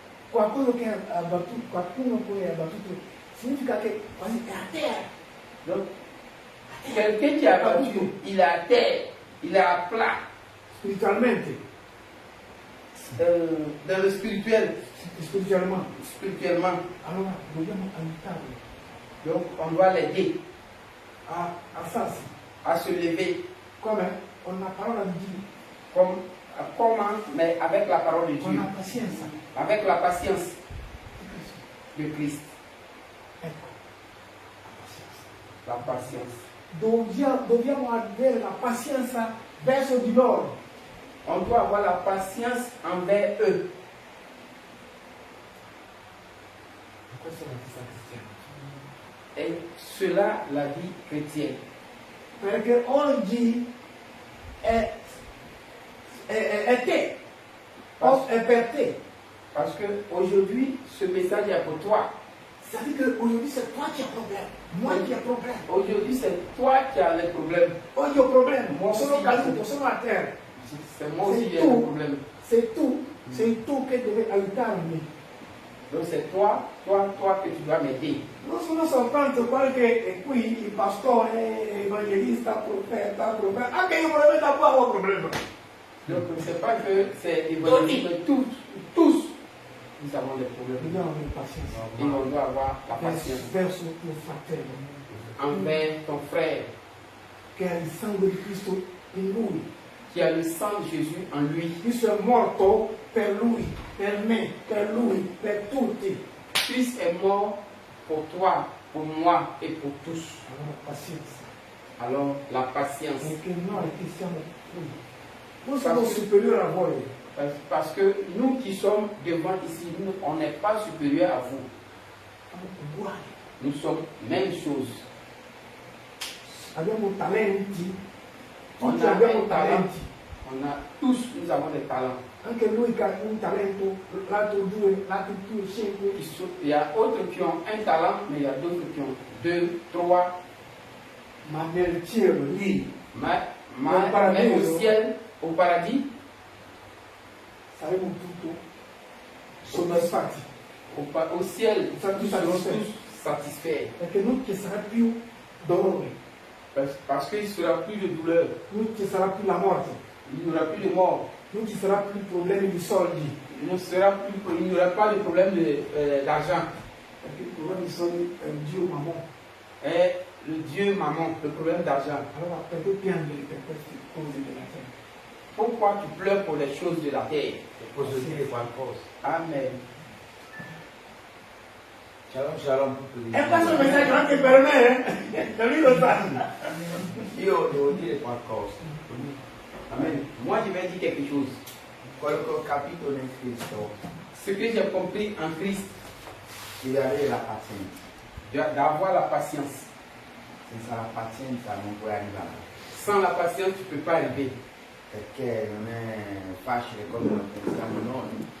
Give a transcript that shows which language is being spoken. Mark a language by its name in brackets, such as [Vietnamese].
[Italian] Qualcuno che è abbattuto, qualcuno poi è abbattuto, significa che quasi è a terra. [French] Donc, quelqu'un qui est abattu, il est à terre, il est à plat. [Italian] Spiritualmente, [French] Dans le spirituel, spirituellement. [Italian] allora dobbiamo aiutarli [French] Donc, on doit l'aider [Italian] a alzarsi. [French] à se lever. [Italian] Come? Con la parola di Dio, [French] Comment? Mais avec la parole de [Italian] con [French] Dieu, [Italian] la pazienza [French] avec la patience [Italian] di Cristo. [French] de Christ. [Italian] Ecco, [French] La patience. [Italian] dobbiamo avere la pazienza verso di loro. [French] On doit avoir la patience envers eux. [Italian] Questa è la vita cristiana. [French] Et cela, la vie chrétienne. [Italian] Perché oggi è te Offre imperté. [French] Parce qu'aujourd'hui, ce message est pour toi. Ça veut dire qu'aujourd'hui, c'est toi qui as problème. Moi qui ai problème. Aujourd'hui, c'est toi qui as les problèmes. Oh, il y a problème. Moi aussi. Nous à terre. C'est moi aussi qui ai les problèmes. C'est tout. C'est tout que devait [Italian] aiutarmi. [French] Donc c'est toi que tu dois m'aider. [Italian] Non sono soltanto qualche qui il pastore, evangelista, profeta, anche io probabilmente ho un problema. [French] Donc c'est pas que c'est évangéliste, mais tous nous avons des problèmes. [Italian] Dobbiamo avere pazienza. [French] Et on doit avoir la patience [Italian] Verso tuo fratello, [French] envers ton frère [Italian] che ha il sangue di Cristo in lui. [French] qui a le sang de Jésus en lui. [Italian] Cristo è morto per lui, per me, per lui, per tutti. [French] Christ est mort pour toi, pour moi et pour tous. [Italian] Allora pazienza. [French] Alors la patience. [Italian] Perché noi che siamo qui, noi siamo superiori a voi. [French] Parce que nous qui sommes devant ici, on n'est pas supérieur à vous. [Italian] Siamo uguali. [French] Nous sommes même chose. [Italian] Abbiamo talenti. [French] On [Italian] Tutti [French] a [Italian] abbiamo [French] un talent. [Italian] talenti. [French] Tous nous avons des talents. [Italian] Anche lui che ha un talento, l'altro due, l'altro più cinque. [French] Il y a d'autres qui ont un talent, mais il y a d'autres qui ont 2, 3. [Italian] Ma nel cielo lì [French] Même au ciel, au paradis, [Italian] saremo tutti soddisfatti. [French] au ciel, nous serons Satisfaits. tous satisfaits. [Italian] Perché non ci sarà più dolore, [French] Parce qu'il ne sera plus de douleur, [Italian] non ci sarà più la morte, [French] il n'y aura plus de mort, [Italian] non ci sarà più problemi di soldi. [French] il n'y aura pas de problème d'argent. [Italian] Perché il problema di soldi è un Dio mamma. [French] Et le Dieu maman, le problème d'argent. [Italian] Allora perché piangere per queste cose della terra? [French] Pourquoi tu pleures pour les choses de la terre? [Italian] Posso dire qualcosa? Amen. Shalom, shalom. E questo messaggio anche per me, capito? Io devo dire qualcosa. Amen. [French] Moi, je vais dire quelque chose. [Italian] Quello che ho capito nel Cristo, [French] Ce que j'ai compris en Christ, [Italian] devi avere la pazienza. [French] d'avoir la patience. [Italian] Senza la pazienza non puoi arrivare. [French] Sans la patience, tu ne peux pas arriver. [Italian] Perché non è facile come lo pensiamo noi.